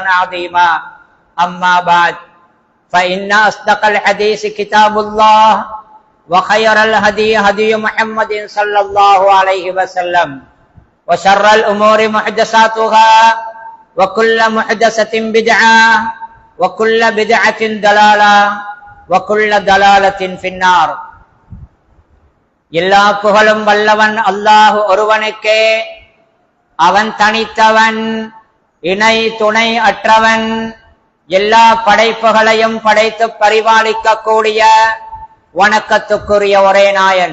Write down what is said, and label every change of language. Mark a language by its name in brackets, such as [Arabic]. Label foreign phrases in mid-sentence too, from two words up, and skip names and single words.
[Arabic] عظيما أما بعد فإن أصدق الحديث كتاب الله وخير الهدي هدي محمد صلى الله عليه وسلم وشر الأمور محدثاتها وكل محدثة بدعة وكل بدعة ضلالة وكل ضلالة في النار [Tamil] எல்லா புகழும் வல்லவன் அல்லாஹ் ஒருவனுக்கே. அவன் தனித்தவன், இணை துணை அற்றவன், எல்லா படைப்புகளையும் படைத்து பரிபாலிக்க கூடிய வணக்கத்துக்குரிய ஒரே நாயன்.